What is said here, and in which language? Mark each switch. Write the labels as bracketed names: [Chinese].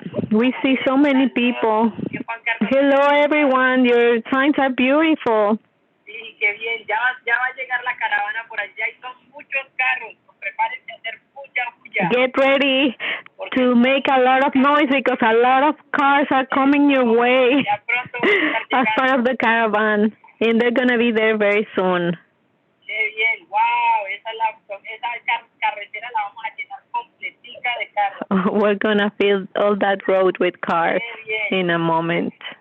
[English] We see so many people. Hello, everyone. Your signs are beautiful. [Spanish] Sí, qué bien. Ya va a llegar la caravana por allá y son muchos carros. Prepárense a hacer mucha bulla. [English] Get ready to make a lot of noise because a lot of cars are coming your way as part of the caravan, and they're going to be there very soon. [Spanish] Qué bien. Wow, esa carretera la vamos a llenar completica de carros. [English] We're going to fill all that road with cars in a moment.